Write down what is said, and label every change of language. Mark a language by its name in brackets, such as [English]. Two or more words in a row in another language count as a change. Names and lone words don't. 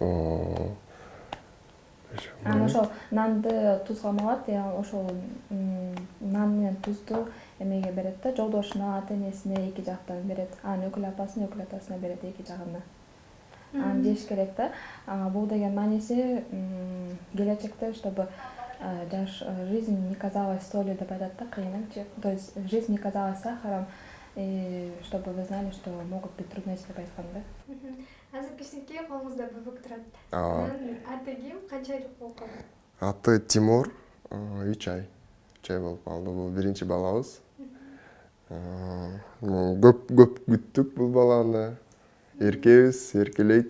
[Kyrgyz] Анан ошол нанды тузга малат, ошол нан менен тузду эмеге берет да, жолдошуна, ата-энесине эки жактан берет. Анан өкүл апасына, өкүл атасына берет эки жагына. Аны жеш керек да. Бул деген мааниси келечекте, [Russian] чтобы жизнь не казалась солью [Kyrgyz] деп айтат да, кыйынчы. [Russian] То есть жизнь не казалась сахаром, чтобы вы знали, что могут быть трудности [Kyrgyz] деп айткан да. Азыр кичинекей колуңузда бөбөк турат. Аты ким? Канча айлык болуп калды? Аты Тимур, 3 ай. 3 ай болуп калды. Бул биринчи балабыз. Көп күттүк бул баланы. Эркебиз, эркелейт.